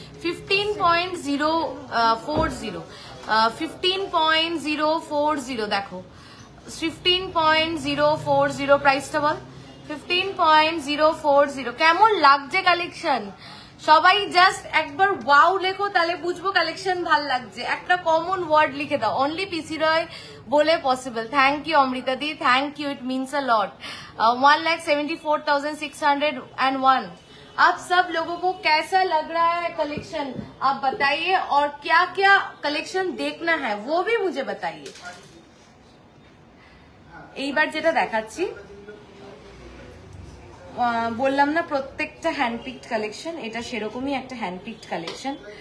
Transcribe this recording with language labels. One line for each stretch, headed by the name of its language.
Bangla: 15.040, 15.040 দেখো, 15.040 প্রাইসটা বল। 15.040। কেমন লাগছে কালেকশন? সবাই জাস্ট একবার ওয়াও লেখো, তাহলে বুঝবো কালেকশন ভাল লাগছে। একটা কমন ওয়ার্ড লিখে দাও, অনলি পিসি রয়
Hindi: बोले possible.
English: Thank you Amrita di, thank you, it means a lot. 1,74,601।
Hindi: आप सब लोगों को कैसा लग रहा है कलेक्शन आप बताइए, और क्या क्या कलेक्शन देखना है वो भी मुझे बताइए।
Bangla: এইবার যেটা দেখাচ্ছি বললাম না প্রত্যেকটা হ্যান্ডপিকড কালেকশন, এটা সেরকমই একটা হ্যান্ডপিকড কালেকশন।